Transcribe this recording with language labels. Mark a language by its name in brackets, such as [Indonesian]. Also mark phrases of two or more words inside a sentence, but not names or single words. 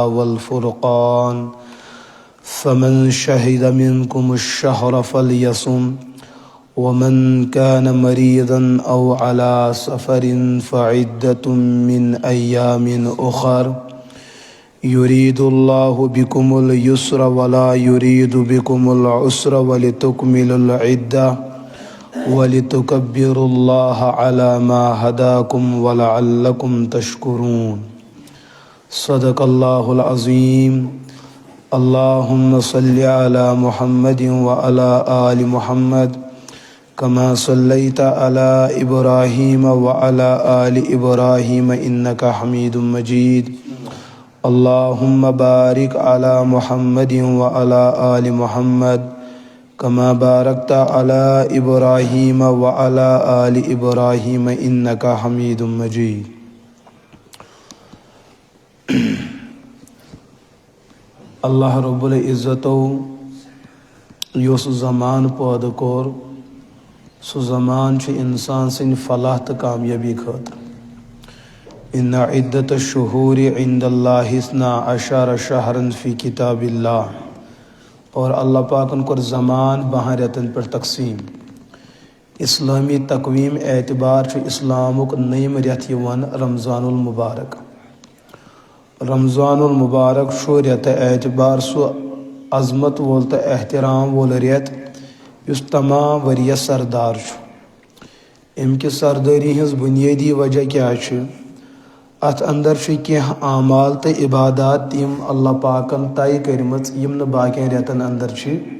[Arabic] والفرقان فمن شهد منكم الشهر فليصم ومن كان مريضا أو على سفر فعدة من أيام أخر يريد الله بكم اليسر ولا يريد بكم العسر ولتكملوا العدة وَلِتُكَبِّرُوا اللَّهَ عَلَى مَا هَدَاكُمْ وَلَعَلَّكُمْ تَشْكُرُونَ. صدق اللہ العظیم. اللہم صلی علی محمد وعلی آل محمد كما صلیت علی ابراہیم وعلی آل ابراہیم انک حمید مجید. اللہم بارک علی محمد وعلی آل محمد كما باركت على إبراهيم وعلى آل إبراهيم إنك حميد مجيد. [Kashmiri] اللہ رب العزتو یس زمان پٲدٕ کوٚر سُہ زمان چھُ انسان سٕنٛدِ فلاح تہٕ کامیٲبی خٲطرٕ. [Arabic] إن عدة الشهور عند الله 12 شهرا في كتاب الله. [Kashmiri] اور اللہ پاکن کور زمان 12 رٮ۪تن پٮ۪ٹھ تقسیم. اسلامی تقویم اعتبار چھُ اسلامُک نٔیِم رٮ۪تھ یِوان رمضان المبارک. رمضان المبارک چھُ رٮ۪تہٕ اعتبار سُہ عظمت وول تہٕ احترام وول رٮ۪تھ یُس تمام ؤرۍیَس سردار چھُ. اَمہِ کہِ سردٲری ہٕنٛز بُنیٲدی وجہ کیٛاہ چھِ؟ اتھ اندر چھُ کینٛہہ اعمال تہٕ عبادات یِم اللہ پاکن طے کٔرمٕژ یِم نہٕ باقین رٮ۪تن اندر چھِ.